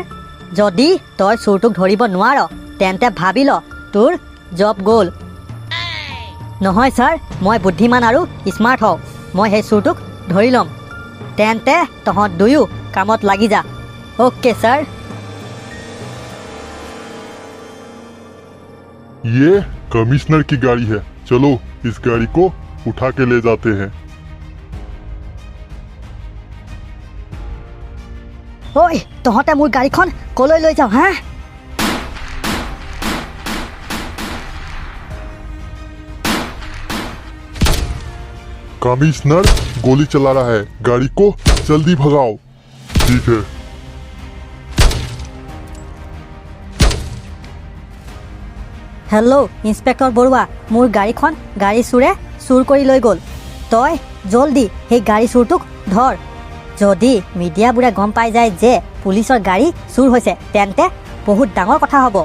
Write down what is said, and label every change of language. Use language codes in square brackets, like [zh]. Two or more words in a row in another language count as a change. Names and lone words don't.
[as] যদি তই চোৰটোক ধৰিব নোৱাৰ তেন্তে ভাবি ল তোৰ জব গ'ল। নহয় ছাৰ, মই বুদ্ধিমান আৰু স্মাৰ্ট হওঁ। মই সেই চোৰটোক ধৰি ল'ম। তেন্তে তহঁত দুয়ো কামত লাগি যা। অ'কে ছাৰ। [hi] ये कमिश्नर की गाड़ी है, चलो इस गाड़ी को उठा के ले जाते हैं। [as] ঐ তহঁতে মোৰ গাড়ীখন কলৈ লৈ যাওঁ হা? [hi] कमिश्नर गोली चला रहा है, गाड़ी को जल्दी भगाओ। ठीक है। [as] হেল্ল' ইন্সপেক্টৰ বৰুৱা, মোৰ গাড়ীখন গাড়ী চোৰে চুৰ কৰি লৈ গ'ল। তই জলদি সেই গাড়ী চোৰটোক ধৰ। যদি মিডিয়াবোৰে গম পাই যায় যে পুলিচৰ গাড়ী চুৰ হৈছে তেন্তে বহুত ডাঙৰ কথা হ'ব।